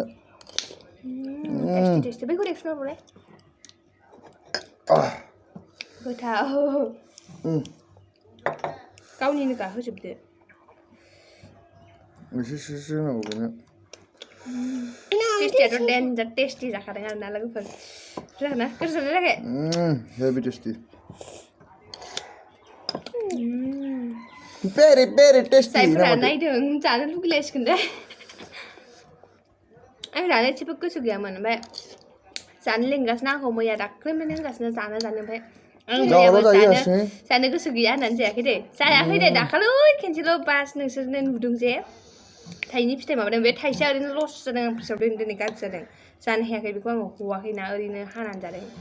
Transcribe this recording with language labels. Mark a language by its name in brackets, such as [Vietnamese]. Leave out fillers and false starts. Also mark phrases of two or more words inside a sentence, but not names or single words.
[Bodo] टेस्टि बैखौ एक्सप्लोर हरलाय गोथाव गावनिनो गाहोजोबदो एसे होनांगौ बेनो टेस्टियाथ' देन्जार टेस्टि जाखादों आरो ना लोगोफोर जागोन ना गोथाव जायाखै [English] heavy tasty very very tasty [Bodo] जायफोरा नायदों जानो लुगैलायसिगोन दे आं जानो एसेबो गोसो गैयामोन ओमफ्राय जानो लिंगासिनो आंखौ मैया दाख्लैनिफ्रायनो होनगासिनो जानो ओमफ्राय आं मैयाबो जानो गोसो गैया होननानै जायाखै दे दाखालै खेनसेल' बास नोंसोरनो नुदों जे थाइनै फिथाइ माबादों बे थाइसेया ओरैनो लस जादों आं फोसावदों दिनै गाज्रि जादों जानो हायाखै बेखौ आङो हवाखैना ओरैनो हानानै जादों